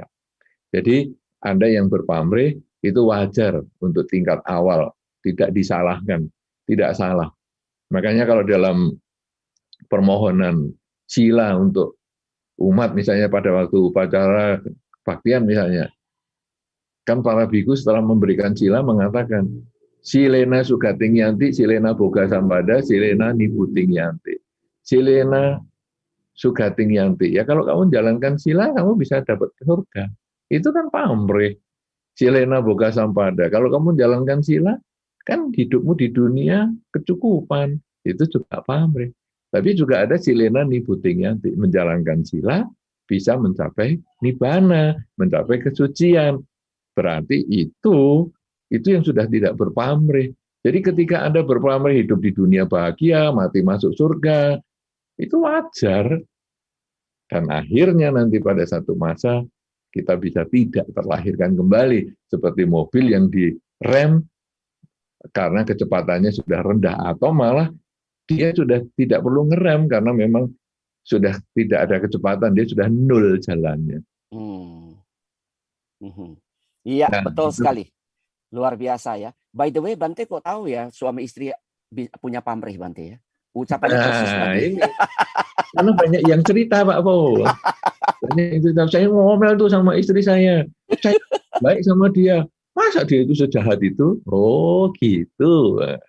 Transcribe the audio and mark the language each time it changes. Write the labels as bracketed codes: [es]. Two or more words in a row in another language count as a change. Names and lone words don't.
[id] Jadi Anda yang berpamrih itu wajar untuk tingkat awal, tidak disalahkan, tidak salah. Makanya kalau dalam permohonan sila untuk umat, misalnya pada waktu upacara kebaktian misalnya, kan para biku setelah memberikan sila mengatakan, [pi] silena sugating yanti, silena boga sampada, silena nibuting yanti. Silena sugating yanti. [id] Ya kalau kamu jalankan sila, kamu bisa dapat surga. Itu kan pamrih. [pi] Silena boga sampada. [id] Kalau kamu jalankan sila, kan hidupmu di dunia kecukupan. Itu juga pamrih. Tapi juga ada [pi] silena nibuting yanti. [id] Menjalankan sila bisa mencapai nibbana, mencapai kesucian. Berarti itu yang sudah tidak berpamrih. Jadi ketika Anda berpamrih hidup di dunia bahagia, mati masuk surga, itu wajar. Dan akhirnya nanti pada satu masa kita bisa tidak terlahirkan kembali. Seperti mobil yang direm karena kecepatannya sudah rendah. Atau malah dia sudah tidak perlu ngerem karena memang sudah tidak ada kecepatan. Dia sudah nol jalannya. Iya, betul sekali. Luar biasa ya. [en] By the way, [id] Bante kok tahu ya suami istri punya pamrih, Bante ya? Ucapannya persis tadi. Karena banyak yang cerita, Pak Po. Banyak yang cerita. Saya ngomel tuh sama istri saya. Saya baik sama dia. Masa dia itu sejahat itu? Oh, gitu.